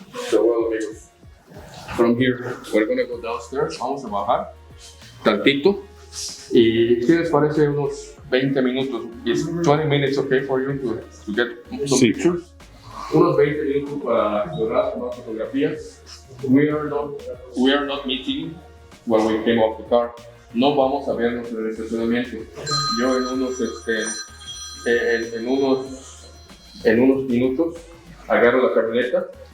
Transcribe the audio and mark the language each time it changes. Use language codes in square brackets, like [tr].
[en] So, well, amigos, from here, we're gonna go downstairs. [es] Vamos a bajar tantito. ¿Y qué les parece unos 20 minutos? [en] Is 20 minutes okay for you to get some [es] Sí. [en] pictures? [es] Unos 20 minutos para explorar, tomar fotografías. [en] We are not meeting when we came off the car. [es] No vamos a vernos en el estacionamiento. Yo en unos minutos agarro la camioneta.